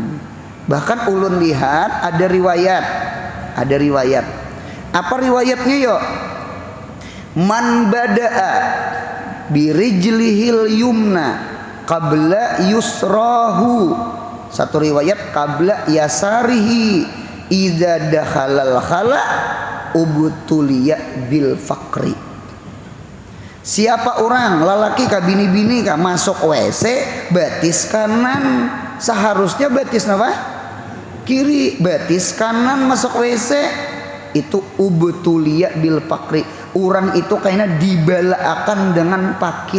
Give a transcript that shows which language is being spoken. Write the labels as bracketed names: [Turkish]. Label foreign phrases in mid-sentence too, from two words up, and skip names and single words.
[Banjar] Bahkan ulun lihat ada riwayat. Apa riwayatnya yo? [Arabic] من بدأ برجله اليمنى قبل يسراه. [Banjar] Satu riwayat [Arabic] قبل يساره إذا دخل الخلاء ابتلي بالفقر. [Banjar] Siapa orang lalaki ka bini-bini ka masuk WC batis kanan, seharusnya batis napa? Kiri. Batis kanan masuk WC itu [Arabic] ابتلي بالفقر. [Banjar] Orang itu kayaknya dibalaakan dengan fakir.